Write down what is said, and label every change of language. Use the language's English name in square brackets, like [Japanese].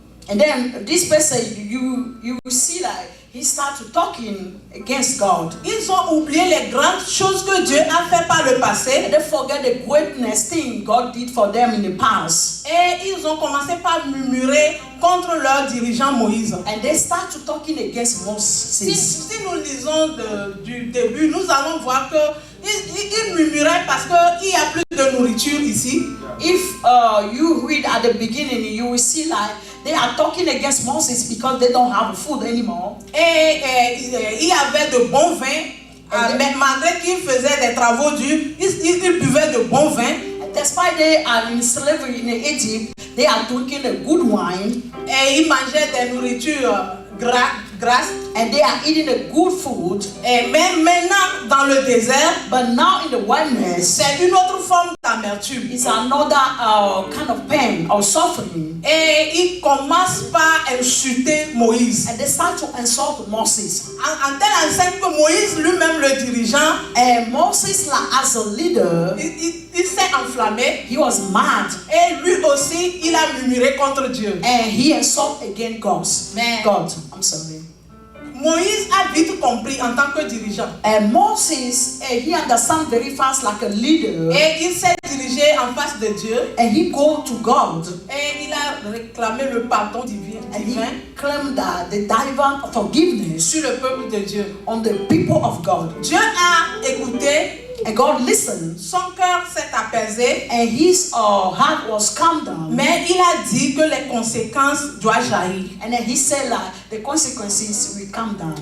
[English] And then this person, you see that he started talking against God. [French] Ils ont oublié les grandes choses que Dieu a fait par le passé. [English] And they forget the greatness thing God did for them in the past. [French] Et ils ont commencé par murmurer contre leur dirigeant Moïse. [English] And they start to talking against Moses. [French] Si nous lisons du début, nous allons voir qu'ils murmuraient parce qu'il n'y a plus de nourriture ici. [English] If you read at the beginning, you will see like they are talking against Moses because they don't have food anymore. [French] Et il y avait de bons vins. Mais malgré qu'ils faisaient des travaux durs, ils buvaient de bons vins. [English] Despite they are in slavery in Egypt, they are drinking a good wine. [French] Et ils mangeaient des nourritures grasses. [English] And they are eating a good food. [French] Et même maintenant dans le désert, [English] But now in the wilderness, [French] c'est une autre forme d'amertume. [English] it's another kind of pain or suffering. [French] Et ils commencent par insulter Moïse. [English] And they start to insult Moses. [French] En telle enseigne que Moïse lui-même, le dirigeant, [English] And Moses, like, as a leader, [French] il s'est enflammé. [English] he was mad. [French] Et lui aussi, il a murmuré contre Dieu. [English] And he insulted again God. [French] Mais- [English] God, I'm sorry. [French] Moïse a vite compris en tant que dirigeant. [English] And Moses, he understands very fast like a leader. [French] Et il s'est dirigé en face de Dieu. [English] And he go to God. [French] Et il a réclamé le pardon divin [English] And he claimed that the divine forgiveness [French] sur le peuple de Dieu. [English] on the people of God. [French] Dieu a écouté [English] And God listened. [French] Son cœur s'est apaisé. [English] And his heart was calmed down. [French] Mais il a dit que les conséquences doivent jaillir. [English] And then he said like the consequences will come down.